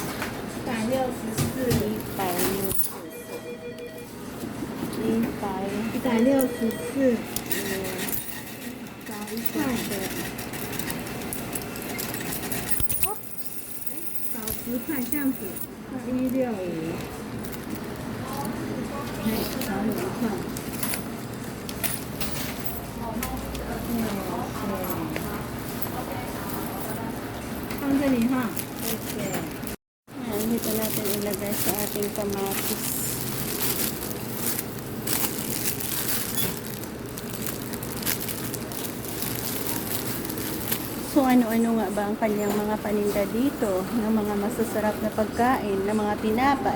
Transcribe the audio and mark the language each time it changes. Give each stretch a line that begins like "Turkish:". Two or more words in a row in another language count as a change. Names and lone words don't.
Chinese: 164，164，少一块，少10块这样子，165，少5块。放这里哈，谢谢。
Filipino: Ayan, dito natin ilagay sa ating kamatis. So, ano-ano nga ba ang kanyang mga paninda dito? Ng mga masasarap na pagkain, ng mga tinapay.